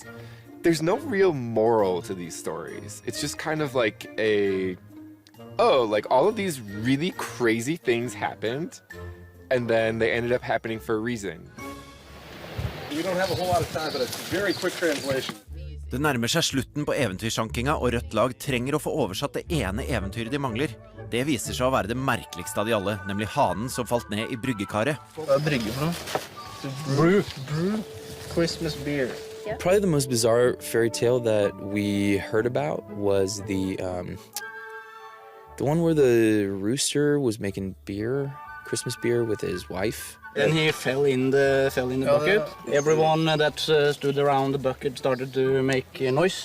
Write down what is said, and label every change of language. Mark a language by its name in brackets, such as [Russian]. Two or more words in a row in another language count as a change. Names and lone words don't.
[English] There's no real moral to these stories. It's just kind of like like all of these really crazy things happened, and then they ended up happening for a reason. We don't have a whole lot of time, but it's a very quick translation. [Norwegian] Det nærmer seg slutten på eventyrsjankinga, og rødt lag trenger å få oversatt det ene eventyret de mangler. Det viser seg å være det merkeligste av de alle, nemlig hanen som falt ned i bryggekaret. Hva er brygge for noe? [English] Brew. Christmas beer. Probably the most bizarre fairy tale that we heard about was the one where the rooster was making Christmas beer with his wife. Then he fell in the bucket. Everyone that stood around the bucket started to make a noise.